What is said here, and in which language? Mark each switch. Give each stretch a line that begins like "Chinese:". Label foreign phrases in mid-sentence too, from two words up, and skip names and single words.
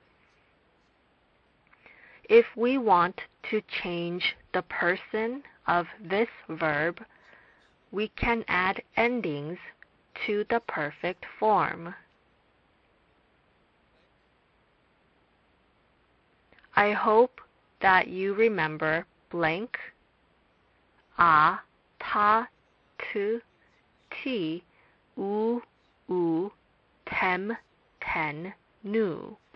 English: If we want to change the person of this verb, we can add endings to the perfect form. I hope that you remember blank, a, ta, tu, ti, u, tem, ten, nu.